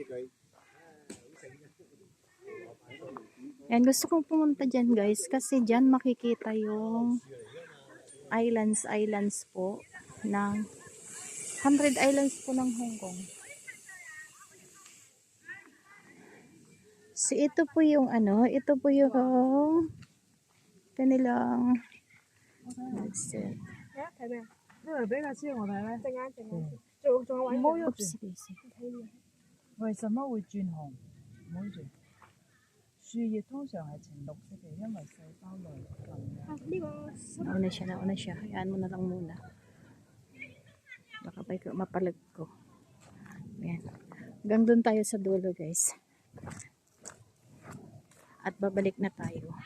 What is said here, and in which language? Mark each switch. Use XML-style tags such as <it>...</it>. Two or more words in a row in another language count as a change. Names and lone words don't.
<tl>Yan, gusto kong pumunta dyan guys kasi dyan makikita yung islands po ng 100 islands po ng Hong Kong. So ito po yung ano, ito po yung kanilang</tl> <en>let's see.</en> <tl>Oops, sige.</tl> <yue>為什麼會轉紅？唔好轉。樹葉通常係呈綠色嘅，因為細胞內分泌。</yue> <tl>Nauna siya. Hayaan mo na lang muna. Baka mapalag ko. Ayan. Hanggang doon tayo sa dulo guys. At babalik na tayo.</tl>